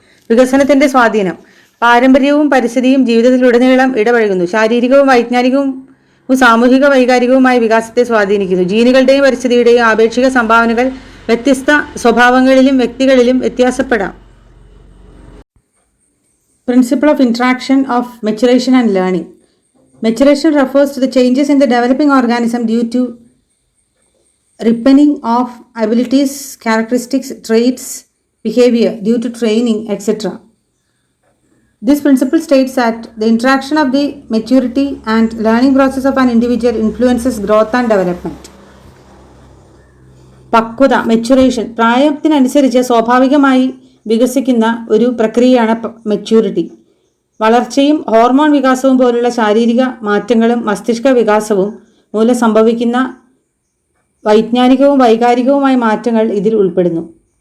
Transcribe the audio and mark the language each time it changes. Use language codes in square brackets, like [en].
[ml] വികസനത്തിന്റെ സ്വാധീനം, പാരമ്പര്യവും പരിസ്ഥിതിയും ജീവിതത്തിലുടനീളം ഇടപഴകുന്നു. ശാരീരികവും വൈജ്ഞാനികവും സാമൂഹിക വൈകാരികവുമായ വികാസത്തെ സ്വാധീനിക്കുന്നു. ജീനുകളുടെയും പരിസ്ഥിതിയുടെയും ആപേക്ഷിക സംഭാവനകൾ വ്യത്യസ്ത സ്വഭാവങ്ങളിലും വ്യക്തികളിലും വ്യത്യാസപ്പെടാം. [en] Principle of interaction of maturation and learning. Maturation refers to the changes in the developing organism due to ripening of abilities, characteristics, traits, behavior due to training, etc. This principle states that the interaction of the maturity and learning process of an individual influences growth and development. [ml] പക്വത, maturation, പ്രായത്തിനനുസരിച്ച് സ്വാഭാവികമായി വികസിക്കുന്ന ഒരു പ്രക്രിയയാണ് maturity. വളർച്ചയും hormone വികാസവും പോലുള്ള ശാരീരിക മാറ്റങ്ങളും മസ്തിഷ്ക വികാസവും മൂലം സംഭവിക്കുന്ന വൈജ്ഞാനികവും വൈകാരികവുമായ മാറ്റങ്ങൾ ഇതിൽ ഉൾപ്പെടുന്നു.